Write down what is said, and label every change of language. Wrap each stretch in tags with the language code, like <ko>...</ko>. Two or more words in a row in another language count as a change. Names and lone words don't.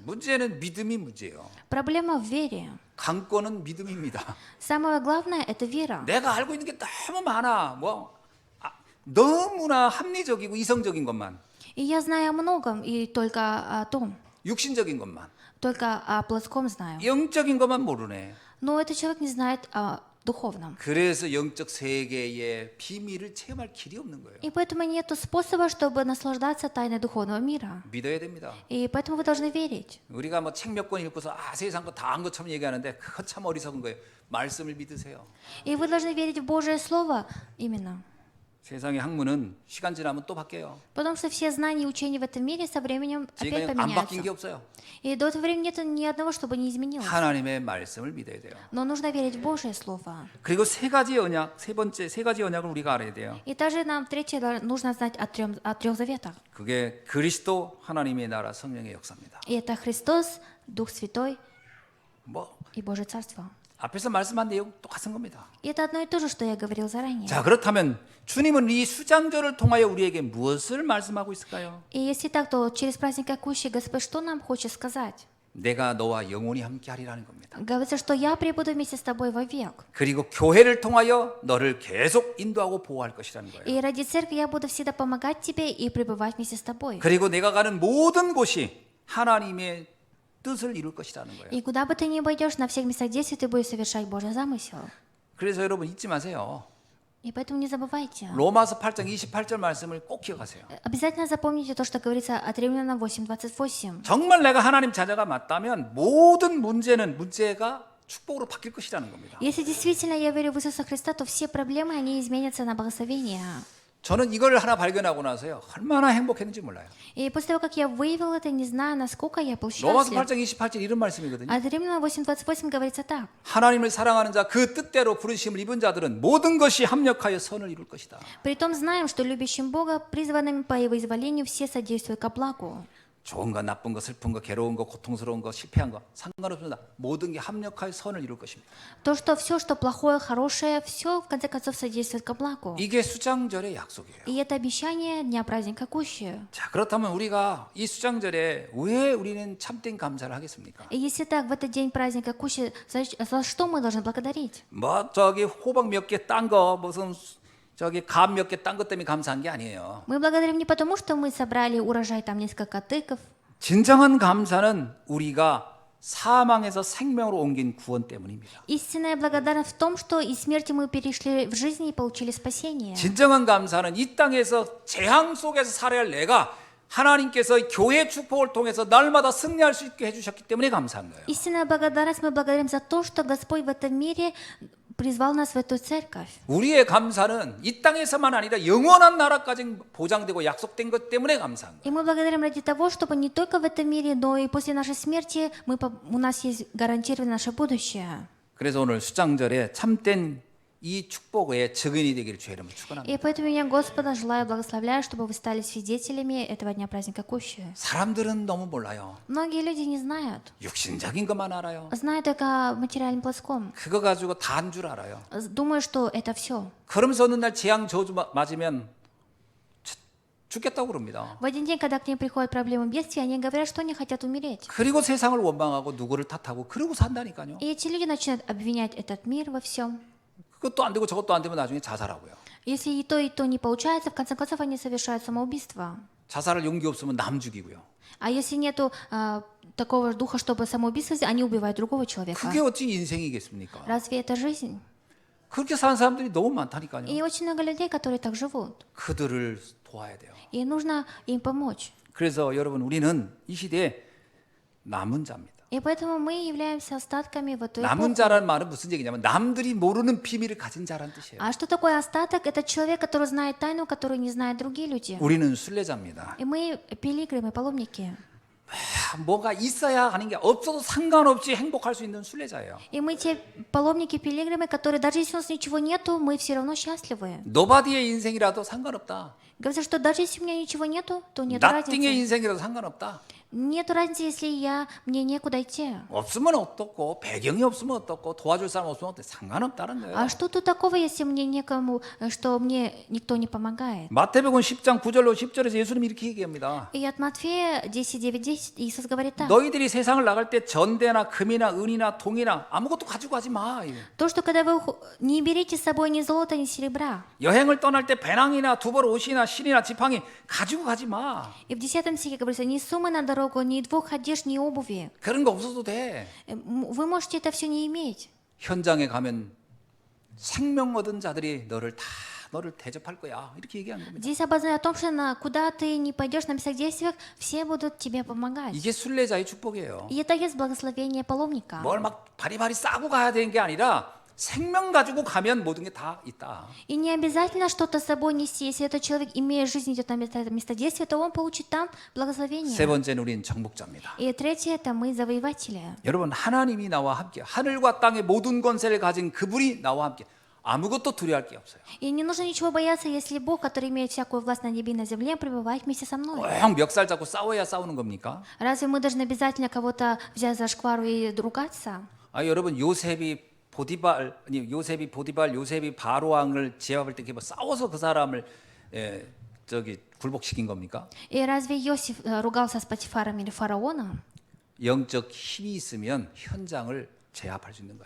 <ko>문제는 믿음이 문제예요.</ko> <ru>Проблема в вере.</ru> <ko>강권은 믿음입니다.</ko> <ru>Самое главное – это вера.</ru> <ko>내가 알고 있는 게 너무 많아. 너무나 합리적이고 이성적인 것만,</ko> <ru>И я знаю о многом, и только о том,</ru> <ko>육신적인 것만,</ko> <ru>только о плотском знаю.</ru> <ko>영적인 것만 모르네.</ko> <ru>Но этот человек не знает о духовном.</ru> <ko>그래서 영적 세계의 비밀을 체험할 길이 없는 거예요.</ko> <ru>И поэтому нет способа, чтобы наслаждаться тайной духовного мира.</ru> <ko>믿어야 됩니다.</ko> <ru>И поэтому вы должны верить.</ru> <ko>우리가 뭐 책 몇 권 읽고서 세상 거 다 한 것처럼 얘기하는데 그거 참 어리석은 거예요. 말씀을 믿으세요.</ko> <ru>И вы должны верить в Божие Слово именно.</ru> <ko>세상의 학문은 시간 지나면 또 바뀌어요.</ko> <ru>Потому что все знания и учения в этом мире со временем опять</ru> <ko>지금 안 바뀐 게</ko> <ru>поменяются.</ru> <ko>없어요.</ko> <ru>И до этого времени нет ни одного, чтобы не изменилось.</ru> <ko>하나님의 말씀을 믿어야 돼요.</ko> <ru>Но нужно верить в Божие Слово.</ru> <ko>그리고 세 가지 언약, 세 가지 언약을 우리가 알아야 돼요.</ko> <ru>И также нам третье нужно знать о трех заветах.</ru> <ko>그게 그리스도 하나님의 나라 성령의 역사입니다.</ko> <ru>И это Христос, Дух Святой</ru> <ko>뭐</ko> <ru>и Божье Царство.</ru> <ko>앞에서 말씀한 내용 똑같은 겁니다.</ko> <ru>И это одно и то же, что я говорил заранее.</ru> <ko>자, 그렇다면 주님은 이 수장절을 통하여 우리에게 무엇을 말씀하고 있을까요?</ko> <ru>И если так, то через праздник Акущи Господь что нам хочет сказать?</ru> <ko>내가 너와 영원히 함께 하리라는 겁니다.</ko> <ru>Говорится, что я пребуду вместе с тобой вовек.</ru> <ko>그리고 교회를 통하여 너를 계속 인도하고 보호할 것이라는 거예요.</ko> <ru>И ради церкви я буду всегда помогать тебе и пребывать вместе с тобой.</ru> <ko>그리고 내가 가는 모든 곳이 하나님의 뜻을 이룰 것이라는 거예요.</ko> <ru>И куда бы ты ни пойдешь, на всех местах действий ты будешь совершать Божий замысел.</ru> <ko>그래서 여러분 잊지 마세요.</ko> <ru>И поэтому не забывайте.</ru> <ko>로마서 8장 28절 말씀을 꼭 기억하세요.</ko> <ru>Обязательно запомните то, что говорится от Римлянам 8:28.</ru> <ko>정말 내가 하나님 자녀가 맞다면 모든 문제가 축복으로 바뀔 것이라는 겁니다.</ko> <ru>Если действительно я верю в Иисуса Христа, то все проблемы, они изменятся на благословение.</ru> <ko>저는 이걸 하나 발견하고 나서요. 얼마나 행복했는지 몰라요.</ko> <ru>И после того, как я выявил это, не знаю, насколько я был</ru> <ko>로마서</ko> <ru>счастлив.</ru> <ko>8장 28절 이런 말씀이거든요.</ko> <ru>От Римлян 8:28 говорится так.</ru> <ko>하나님을 사랑하는 자, 그 뜻대로 부르심을 입은 자들은 모든 것이 합력하여 선을 이룰 것이다.</ko> <ru>Притом знаем, что любящим Бога, призванным по Его изволению, все содействуют ко благу.</ru> <ko>좋은 거, 나쁜 거, 슬픈 거, 괴로운 거, 고통스러운 거, 실패한 거 상관없습니다. 모든 게 합력하여 선을 이룰 것입니다.</ko> <ru>То, что все, что плохое, хорошее, все в конце концов содействует ко благу.</ru> <ko>이게 수장절의 약속이에요.</ko> <ru>И это обещание Дня праздника Кущи.</ru> <ko>자, 그렇다면 우리가 이 수장절에 왜 우리는 참된 감사를 하겠습니까?</ko> <ru>И если так, в этот день праздника Кущи, за что мы должны благодарить?</ru> <ko>뭐 저기 호박 몇 개 딴 거 무슨 저기 감 몇 개 딴 것 때문에 감사한 게 아니에요.</ko> <ru>Мы благодарим не потому, что мы собрали урожай там несколько тыков.</ru> <ko>진정한 감사는 우리가 사망에서 생명으로 옮긴 구원 때문입니다.</ko> <ru>Истинная благодарность в том, что из смерти мы перешли в жизнь и получили спасение.</ru> <ko>진정한 감사는 이 땅에서 재앙 속에서 살아야 할 내가 하나님께서 교회 축복을 통해서 날마다 승리할 수 있게 해주셨기 때문에 감사한 거예요.</ko> <ru>Истинная благодарность мы благодарим за то, что Господь в этом мире призвал нас в эту церковь.</ru> <ko>우리의 감사는 이 땅에서만 아니라 영원한 나라까지 보장되고 약속된 것 때문에 감사한 거예요.</ko> <ru>И мы благодарим ради того, чтобы не только в этом мире, но и после нашей смерти у нас есть гарантированное наше будущее.</ru> <ko>그래서 오늘 수장절에 참된 이 축복의 증인이 되기를 주의 이름으로 축원합니다.</ko> <ru>И поэтому я Господа желаю, благословляю, чтобы вы стали свидетелями этого дня праздника Кущи.</ru> <ko>사람들은 너무 몰라요.</ko> <ru>Многие люди не знают.</ru> <ko>육신적인 것만 알아요.</ko> <ru>Знают только в материальном плоском.</ru> <ko>그거 가지고 다한 줄 알아요.</ko> <ru>Думаю, что это все.</ru> <ko>그러면서 어느 날 재앙 저주 맞으면 죽겠다고 그럽니다.</ko> <ru>В один день, когда к ним приходят проблемы бедствия, они говорят, что они хотят умереть.</ru> <ko>그리고 세상을 원망하고 누구를 탓하고 그러고 산다니까요.</ko> <ru>И эти люди начинают обвинять этот мир во всем.</ru> <ko>그것도 안 되고 저것도 안 되면 나중에 자살하고요.</ko> <ru>Если и то не получается, в конце концов они совершают самоубийство.</ru> <ko>자살할 용기 없으면 남 죽이고요.</ko> <ru>А если нету такого духа, чтобы самоубийство, они убивают другого человека.</ru> <ko>그게 어찌 인생이겠습니까?</ko> <ru>Разве это жизнь?</ru> <ko>그렇게 사는 사람들이 너무 많다니까요.</ko> <ru>И очень много людей, которые так живут.</ru> <ko>그들을 도와야 돼요.</ko> <ru>И нужно им помочь.</ru> <ko>그래서 여러분 우리는 이 시대에 남은 자입니다.</ko> <ru>И поэтому мы являемся остатками в эту</ru> <ko>남은</ko> <ru>эпоху.</ru> <ko>자라는 말은 무슨 얘기냐면 남들이 모르는 비밀을 가진 자라는 뜻이에요.</ko> <ru>А что такое остаток? Это человек, который знает тайну, которую не знают другие люди.</ru> <ko>우리는 순례자입니다.</ko> <ru>И мы пилигримы, паломники.</ru> <ko>뭐가 있어야 하는 게 없어도 상관없이 행복할 수 있는 순례자예요.</ko> <ru>И мы те паломники, пилигримы, которые даже если у нас ничего нету, мы все равно счастливы.</ru> <ko>노바디의 인생이라도 상관없다.</ko> <ru>Говорят, что даже если у меня ничего нету, то нет</ru> <ko>나띵의</ko> <ru>разницы.</ru> <ko>인생이라도 상관없다.</ko> <ru>Нет разницы, если мне некуда идти.</ru> <ko>없으면 어떻고 배경이 없으면 어떻고 도와줄 사람 없으면 어떻고 상관없다는 거예요.</ko> <ru>А что тут такого, если мне некому, что мне никто не помогает?</ru> <ko>마태복음 10장 9절로 10절에서 예수님이 이렇게 얘기합니다.</ko> <ru>И от Матфея 10:9-10 Иисус говорит так.</ru> <ko>너희들이 세상을 나갈 때 전대나 금이나 은이나 동이나 아무것도 가지고 가지 마.</ko> <ru>То, что когда вы не берите с собой ни золота, ни серебра.</ru> <ko>여행을 떠날 때 배낭이나 두벌 옷이나 실이나 지팡이 가지고 가지 마.</ko> <ru>И в 10 стихе говорится, ни суммы на дорогу, ни двух одежд, ни обуви.</ru> <ko>그런 거 없어도 돼.</ko> <ru>Вы можете это все не иметь.</ru> <ko>현장에 가면 생명 얻은 자들이 너를 대접할 거야. 이렇게 얘기하는 겁니다.</ko> <ru>Здесь обозначено о том, что куда ты не пойдешь на местах действиях, все будут тебе помогать.</ru> <ko>이게 순례자의 축복이에요.</ko> <ru>И это есть благословение паломника.</ru> <ko>뭘 막 바리바리 싸고 가야 되는 게 아니라 생명 가지고 가면 모든 게 다 있다.</ko> <ru>И не обязательно что-то с собой нести. Если этот человек, имея жизнь, идет на место действия, то он получит там благословение.</ru> <ko>세 번째는 우린 정복자입니다.</ko> <ru>И третье, это мы завоеватели.</ru> <ko>여러분 하나님이 나와 함께 하늘과 땅의 모든 권세를 가진 그분이 나와 함께 아무것도 두려워할 게 없어요.</ko> <ru>И не нужно ничего бояться, если Бог, который имеет всякую власть на небе и на земле, пребывает вместе со мной.</ru> <ko>꼭 멱살 잡고 싸워야 싸우는 겁니까?</ko> <ru>Разве мы должны обязательно кого-то взять за шквару и ругаться?</ru> <ko>여러분 요셉이 요셉이 바로 왕을 제압할 때 뭐 싸워서 그 사람을 굴복시킨 겁니까?</ko> <ru>И разве Иосиф ругался с Патифаром или фараоном?</ru> <ko>영적 힘이 있으면 현장을 제압할 수 있는 거예요.</ko>